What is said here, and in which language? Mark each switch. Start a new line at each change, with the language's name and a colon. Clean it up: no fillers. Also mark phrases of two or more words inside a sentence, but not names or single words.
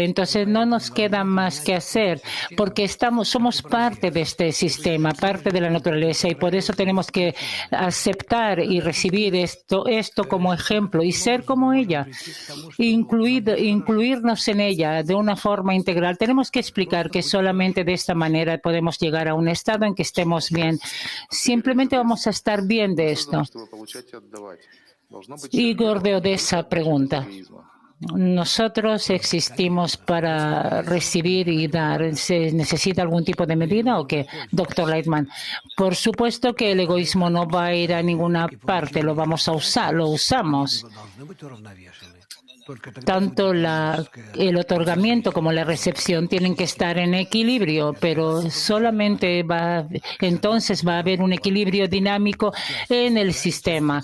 Spanish: Entonces no nos queda más que hacer, porque somos parte de este sistema, parte de la naturaleza, y por eso tenemos que aceptar y recibir esto como ejemplo y ser como ella, incluirnos en ella de una forma integral. Tenemos que explicar que solamente de esta manera podemos llegar a un estado en que estemos bien. Simplemente vamos a estar bien de esto.
Russian: Чтобы получать и отдавать. Должно быть
Spanish: Igor de
Russian: чрезмерного,
Spanish: Odessa
Russian: только
Spanish: pregunta.
Russian: эгоизма.
Spanish: ¿Nosotros existimos para recibir y dar? ¿Se necesita algún tipo de medida o qué? Doctor Leitman, por supuesto que el egoísmo no va a ir a ninguna parte, lo vamos a usar, lo usamos. Tanto el otorgamiento como la recepción tienen que estar en equilibrio, pero solamente entonces va a haber un equilibrio dinámico en el sistema.